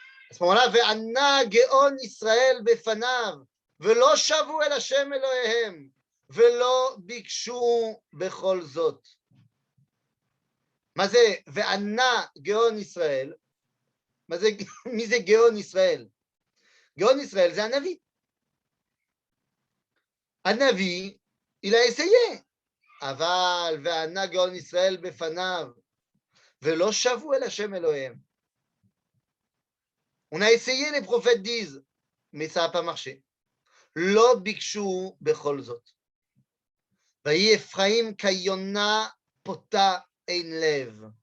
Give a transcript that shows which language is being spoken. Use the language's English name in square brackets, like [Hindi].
[French] À ce moment-là, [Hebrew] ve'anna geon Israël befanav ve'lo shavu el Hashem Elohehem ve'lo bikshu bechol zot. מה זה וענה גאון ישראל? מי זה גאון ישראל? גאון ישראל זה הנביא. [French] הנביא, il a essayé. [Hebrew] אבל וענה גאון ישראל בפניו ולא שבו אל השם אלוהיהם. [French] On a essayé, les prophètes disent, mais ça n'a pas marché. [Hebrew] לא ביקשו בכל זאת. ויהי אפרים כיונה פותה אין לב.